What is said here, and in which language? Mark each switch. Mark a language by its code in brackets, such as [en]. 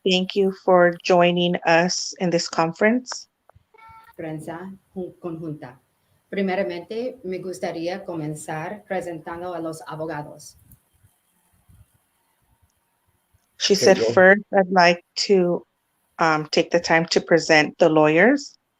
[en] Thank you for joining us in this conference." [es] prensa conjunta. Primeramente, me gustaría comenzar presentando a los abogados. [en] She said, go. "First, I'd like to take the time to present the lawyers."